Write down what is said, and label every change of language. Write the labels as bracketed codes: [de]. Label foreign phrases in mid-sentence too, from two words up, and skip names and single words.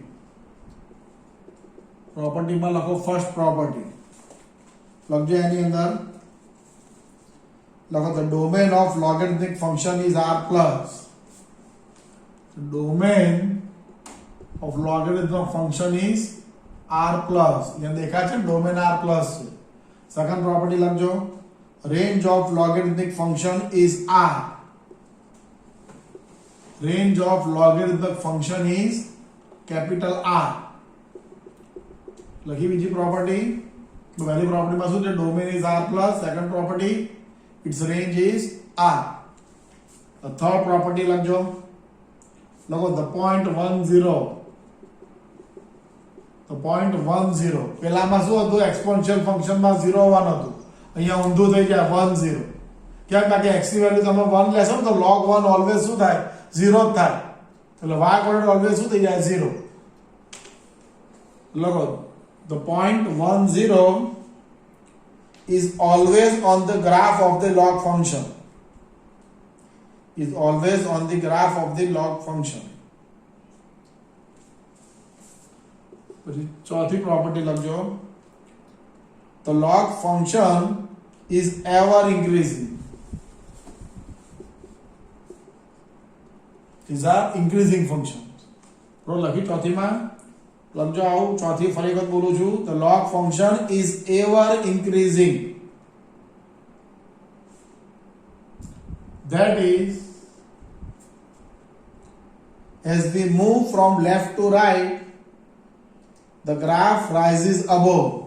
[gu] પ્રોપર્ટી માં લખો ફર્સ્ટ પ્રોપર્ટી લખજો એની અંદર લખો [en] the domain of logarithmic function is r plus. The domain of logarithmic function is r plus. [hi] यहाँ देखा है [en] domain r plus. Second property लखजो range of logarithmic function is r. Range of logarithmic function is capital R. [gu] લખી બીજી પ્રોપર્ટી. તો પહેલી પ્રોપર્ટી માં શું છે [en] domain is r plus. Second property its range is r. The third property લખજો. લખો the point 1 0. The point 1 0 [gu] પહેલામાં શું હતું [en] exponential function [gu] માં 0 1 હતું. અહીંયા ઊંધું થઈ જાય 1 0. કેમ કે x ની વેલ્યુ તમે 1 લેશો તો log 1 ઓલવેઝ શું થાય 0 થાય. એટલે y કોર્ડિનેટ ઓલવેઝ શું થઈ જાય 0. [en] લખો the point 1 0 is always on the graph of the log function. Is always on the graph of the log function. [gu] ચોથી પ્રોપર્ટી લખજો [en] the log function is ever increasing. These are increasing functions. [gu] તો લખી ચોથી માં લખજો આઓ ચોથી ફરી વખત બોલું છું [en] the log function is ever increasing. That is as we move from left to right the graph rises above.